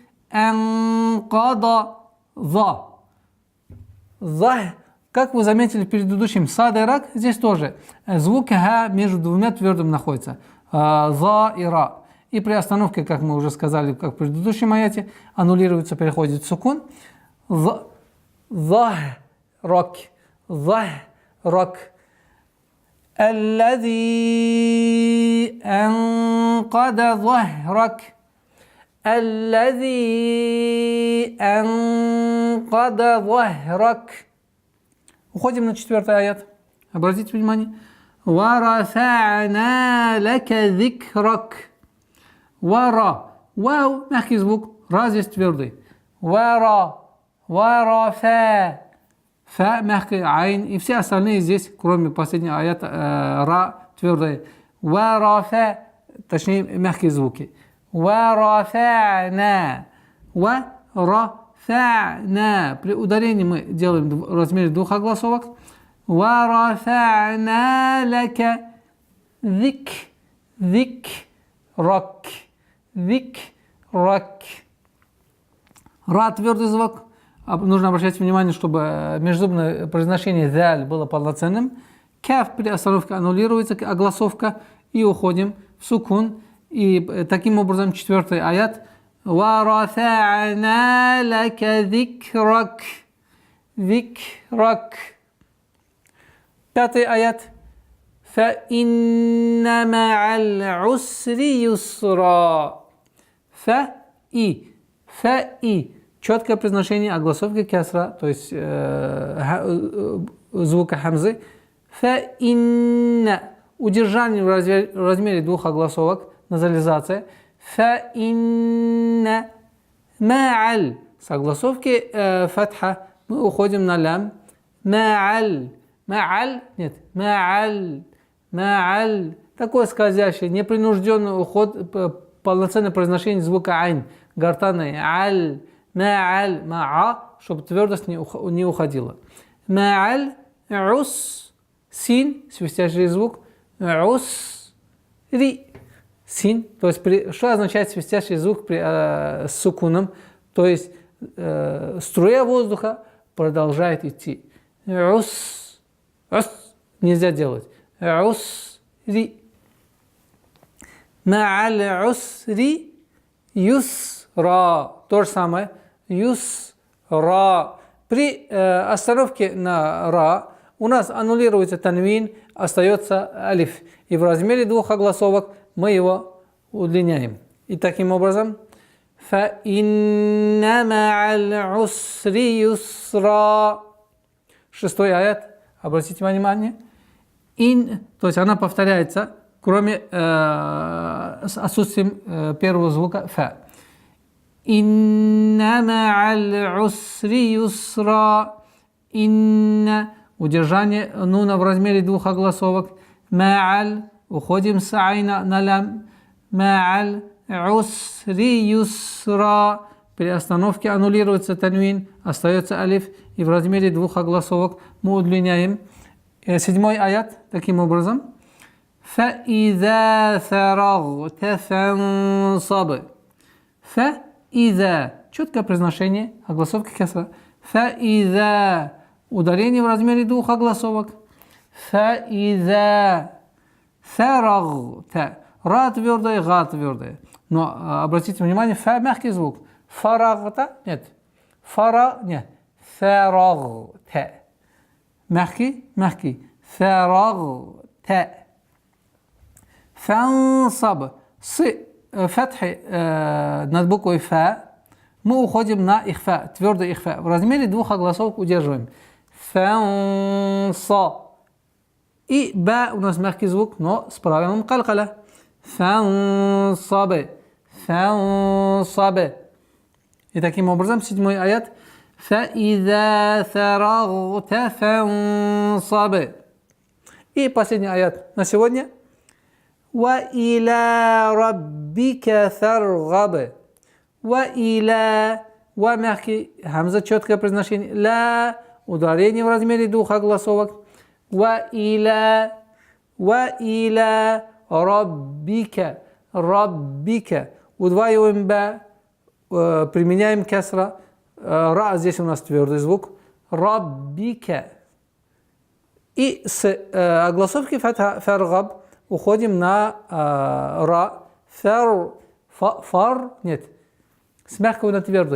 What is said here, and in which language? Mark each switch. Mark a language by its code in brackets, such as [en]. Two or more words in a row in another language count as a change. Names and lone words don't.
[ru] Анкада. За. За. Как вы заметили в предыдущем садерак, здесь тоже звук ха между двумя твердым находится. За и ра. И при остановке, как мы уже сказали, как в предыдущем аяте, аннулируется, переходит в сукун. [ar] ظهرك ظهرك الذي أنقذ ظهرك الذي أنقذ ظهرك. [ru] Уходим на 4 аят. Обратите внимание. [ar] ورفعنا لك ذكرك. Вара. [ru] Вау, мягкий звук. Ра здесь твердый. Вара. Варафа. Фа мягкий, айн. И все остальные здесь, кроме последнего аята, ра твердое. Варафа, точнее мягкие звуки. [ar] ورفعنا. ورفعنا. [ru] При ударении мы делаем в размере двух огласовок. [ar] ورفعنا لك ذك ذكرك ذكرك. [ru] Ра твердый звук. Нужно обращать внимание, чтобы межзубное произношение заль было полноценным. Каф при остановке аннулируется, огласовка, и уходим в сукун. И таким образом четвертый аят. [ar] وَرَفَعْنَا لَكَ ذِكْرَكَ ذِكْرَكَ. [ru] Пятый аят. [ar] فَإِنَّ مَعَ الْعُسْرِ يُسْرًا. Фа-и. [ru] Четкое произношение огласовки кесра, то есть звука хамзы. [ar] فإن. [ru] Удержание в размере двух огласовок, назализация. [ar] فإن مع ال. [ru] С огласовки фатха мы уходим на лям. [ar] مع ال. مع ال. Нет. Ма'аль. Ма'аль. [ru] Такой скользящий, непринужденный уход, полноценное произношение звука айн. Гортанный. [ar] ال. مع ال. مع. [ru] Чтобы твердость не уходила. [ar] مع ال. عس. Син. [ru] Свистящий звук. Ус. Ри. Син. То есть, что означает свистящий звук с сукуном? То есть, струя воздуха продолжает идти. [ar] عس. عس. [ru] Нельзя делать. [ar] عسر. مع العسر يسرا. [ru] То же самое. [ar] Юсра. [ru] При остановке на ра у нас аннулируется танвин, остается алиф. И в размере двух огласовок мы его удлиняем. И таким образом [ar] فَإِنَّ مَعَ الْعُسْرِ يُسْرًا. [ru] Шестой аят. Обратите внимание. То есть она повторяется, кроме с отсутствием первого звука фа. [ar] إن مع العسر يسرا. Инна. [ru] Удержание нуна в размере двух огласовок. Ма'аль. Уходим с айна на лям. [ar] مع العسر يسرا. [ru] При остановке аннулируется танвин, остается алиф, и в размере двух огласовок мы удлиняем. Седьмой аят таким образом. [ar] فَإِذَا فَرَغْتَ فَانْصَبْ. فَإِذَا. [ru] Четкое произношение, огласовка кесра. [ar] فَإِذَا. [ru] Ударение в размере двух огласовок. [ar] فَإِذَا فَرَغْتَ. [ru] Ра твердая, га твердая. Но обратите внимание, фа мягкий звук. [ar] Фарагта нет. Фара нет. Фарагта. [ru] Мягкий, мягкий. Фарагта. [ar] Фансаб. [ru] С фатхи над буквой фа мы уходим на ихфа, твердый ихфа. В размере двух огласовок удерживаем. [ar] Фанса. [ru] И ба у нас мягкий звук, но с правилом калкаля. [ar] فانصب. فانصب. [ru] И таким образом, седьмой аят. [ar] فَإِذَا فَرَغْتَ فَانْصَبْ. [ru] И последний аят на сегодня. [ar] وَإِلَى رَبِّكَ فَارْغَبْ. وَإِلَى. [ru] Ва мягкий, хамза четкое произношение. [ar] Ла. [ru] Ударение в размере двух огласовок. [ar] وَإِلَى. وَإِلَى رَبِّكَ. رَبِّكَ. [ru] Удваиваем ба. Применяем кесра. Ра здесь у нас твердый звук. [ar] Раббика. [ru] И с огласовки фаргаб уходим на ра. Фар. Нет. С мягкого на твердый.